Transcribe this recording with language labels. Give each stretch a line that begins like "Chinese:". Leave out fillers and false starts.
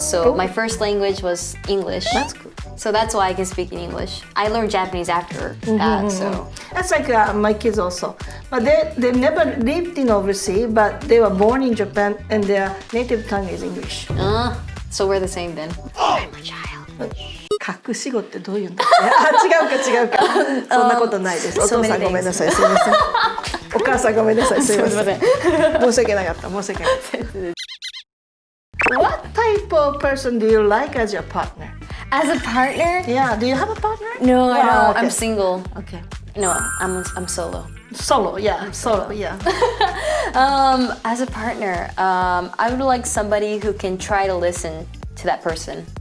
English: So my first language was English. That's cool. So that's why I can speak in English. I learned Japanese after that. So That's like my kids also. But they never lived in overseas, but they were born in Japan and their native tongue is English. so we're the same then. I'm a child.
Japanese: 隠し子ってどういうんだっけ？違うか。そんなことないです。お父さんごめんなさい。すいません。お母さんごめんなさい。すいません。申し訳なかった。
English: What type of person do you like as your partner? As a partner? Yeah, do you have a partner? No, I don't. Okay. I'm single. Okay. No, I'm solo. Solo, yeah. As a partner, I would like somebody who can try to listen to that person.